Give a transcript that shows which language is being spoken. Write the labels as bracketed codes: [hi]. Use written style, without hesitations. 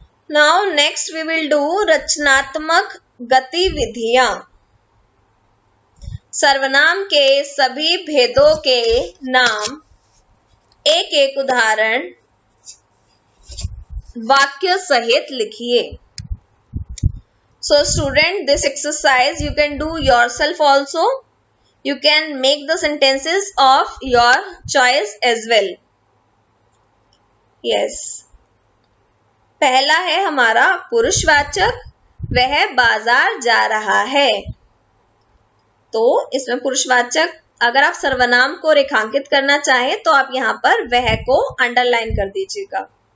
[en] now next we will do [hi] रचनात्मक गतिविधियां। सर्वनाम के सभी भेदों के नाम, एक एक उदाहरण वाक्य सहित लिखिए। [en] So student, this exercise you can do yourself also. You can make the sentences of your choice as well. Yes. [hi] पहला है हमारा पुरुषवाचक, वह बाजार जा रहा है। तो इसमें पुरुषवाचक, अगर आप सर्वनाम को रेखांकित करना चाहें तो आप यहां पर वह को अंडरलाइन कर दीजिएगा।